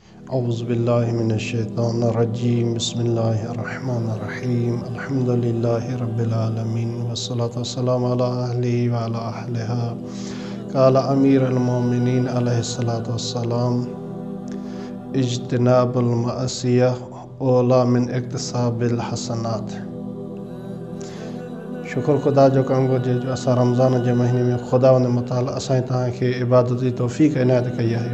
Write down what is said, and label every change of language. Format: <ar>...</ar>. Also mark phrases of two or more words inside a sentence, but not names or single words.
<ar>أعوذ بالله من الشيطان الرجيم بسم الله الرحمن الرحيم الحمد لله رب العالمين والصلاة والسلام على أهله وعلى أهلها قال أمير المؤمنين عليه الصلاة والسلام اجتناب المعصية أولى من اكتساب الحسنات.</ar> <sd>शुक्र खुदा जो करणु घुरिजे जो असां रमज़ान जे महीने में खुदा उन मुताला असां तव्हांखे इबादत जी तौफ़ीक़ इनायत कई आहे।</sd>